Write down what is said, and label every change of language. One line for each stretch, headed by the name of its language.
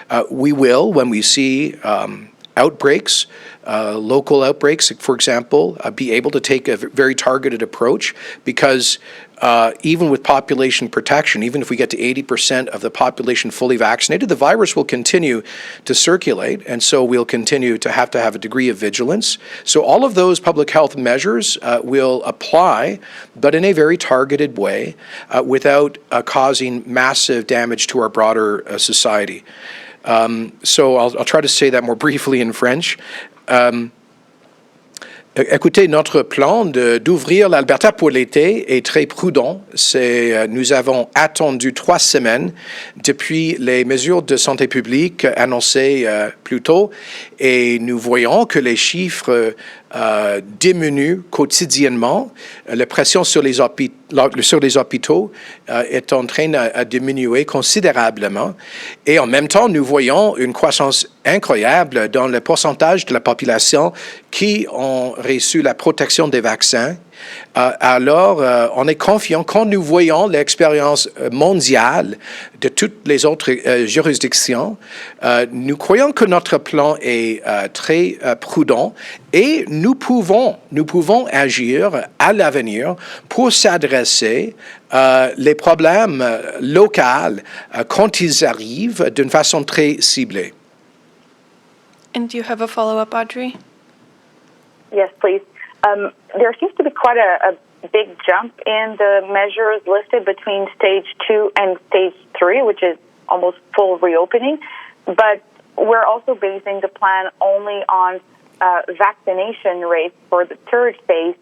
English: We will, when we see outbreaks, local outbreaks, for example, be able to take a very targeted approach, because even with population protection, even if we get to 80% of the population fully vaccinated, the virus will continue to circulate, and so we'll continue to have a degree of vigilance. So all of those public health measures will apply, but in a very targeted way, without causing massive damage to our broader society. So I'll try to say that more briefly in French.
French: Écoutez, notre plan d'ouvrir l'Alberta pour l'été est très prudent. Nous avons attendu 3 semaines depuis les mesures de santé publique annoncées plus tôt, et nous voyons que les chiffres diminuent quotidiennement. La pression sur les hôpitaux est en train de diminuer considérablement, et en même temps, nous voyons une croissance incroyable dans le pourcentage de la population qui ont reçu la protection des vaccins. Alors, on est confiant quand nous voyons l'expérience mondiale de toutes les autres juridictions. Nous croyons que notre plan est très prudent, et nous pouvons agir à l'avenir pour s'adresser les problèmes locaux quand ils arrivent d'une façon très ciblée.
English: And do you have a follow-up, Audrey? Yes, please. There seems to be quite a big jump in the measures listed between stage 2 and stage 3, which is almost full reopening. But we're also basing the plan only on vaccination rates for the third phase.